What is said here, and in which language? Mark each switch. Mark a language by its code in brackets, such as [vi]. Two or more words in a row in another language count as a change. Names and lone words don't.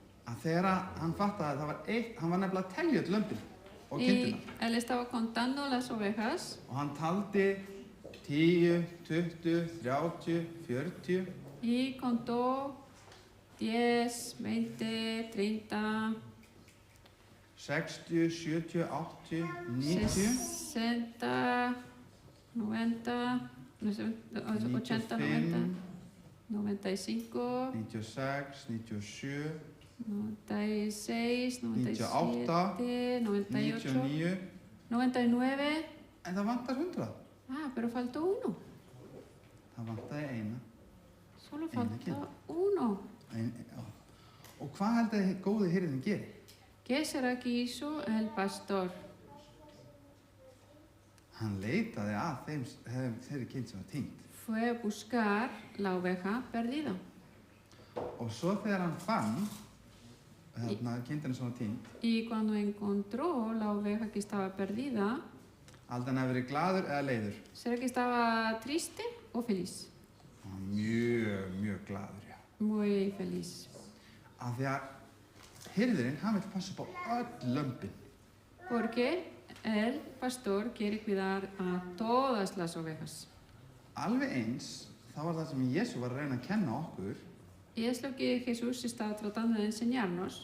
[is] að þegar hann fattaði að það var eitt, hann var nefnilega að telja öll lömbin og [es] Y [is] kindina. [es] él estaba contando las ovejas [is] Og hann taldi 10, 20, 30, 40 [es] y contó 10, 20, 30, [is] 60, 70, 80, 90, [es] 60, 90, no sé, 80, 90, 95, [is] 96, 97, [es] 96, 97, [is] 98, [es] 98, [is] 99, [es] 99. [is] en það vantar 100. [es] Ah, pero faltó uno. [is] Það vantaði eina. [es] Solo [is] Eina [es] faltó [is] kind. [es] uno. [is] Já. Og hvað heldur þið góði hirðin gerir? [es] ¿Qué será que hizo el pastor? [is] Hann leitaði að þeirri kind sem var týnd. [es] Fue a buscar la oveja perdida. [is] Og svo þegar hann fann kindina sem var týnd, [es] Y cuando encontró la oveja que estaba perdida, [is] haldið hann hafi verið glaður eða leiður? [es] ¿será que estaba triste o feliz? [is] Hann var mjög glaður, já. [es] Muy feliz. [is] Af því að hirðirinn, hann vil passa upp á öll lömbin. [es] Porque el pastor quiere cuidar a todas las ovejas. [is] Alveg eins, það var það sem Jesú var að reyna að kenna okkur, [es] Y es lo que Jesús está tratando de enseñarnos,